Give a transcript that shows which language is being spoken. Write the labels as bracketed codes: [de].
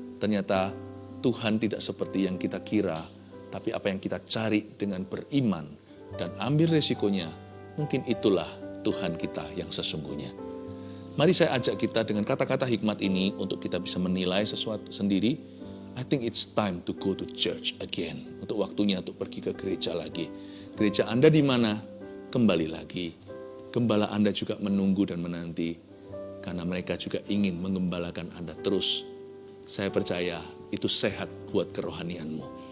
[id] Ternyata Tuhan tidak seperti yang kita kira, tapi apa yang kita cari dengan beriman dan ambil resikonya, mungkin itulah Tuhan kita yang sesungguhnya. Mari saya ajak kita dengan kata-kata hikmat ini untuk kita bisa menilai sesuatu sendiri, [en] I think it's time to go to church again. [id] Untuk waktunya untuk pergi ke gereja lagi. Gereja Anda di mana? Kembali lagi. Gembala Anda juga menunggu dan menanti. Karena mereka juga ingin menggembalakan Anda terus. Saya percaya itu sehat buat kerohanianmu.